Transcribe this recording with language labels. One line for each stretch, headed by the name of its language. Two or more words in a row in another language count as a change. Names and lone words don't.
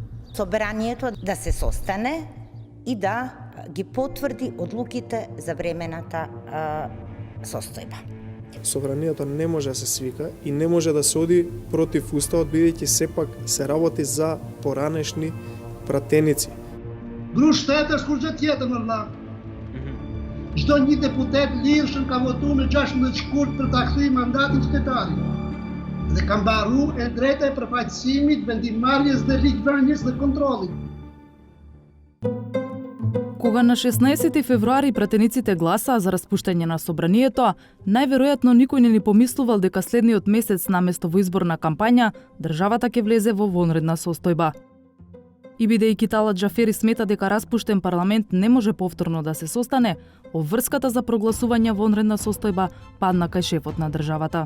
Macedonian: собранието да се состане и да ги потврди одлуките за времената состојба. Собранието не може да се свика и не може да се оди против уставот, бидејќи сепак се работи за поранешни пратеници.
Albanian: Grushtetër s'kur gjë tjetër në vëlla. Çdo një deputet lirshëm ka votuar me 16 shkurt për ta kthyer mandatin shtetarit. Dhe ka mbaruar e drejta e përfaqësimit, vendimarrjes dhe ligjvënies dhe kontrollit.
Macedonian: Кога на 16 февруари пратениците гласаа за распуштање на собранието, најверојатно никој не ни помислувал дека следниот месец наместо во изборна кампања, државата ќе влезе во вонредна состојба. И бидејќи Талат Џафери смета дека распуштен парламент не може повторно да се состане, обврската за прогласување вонредна состојба падна кај шефот на државата.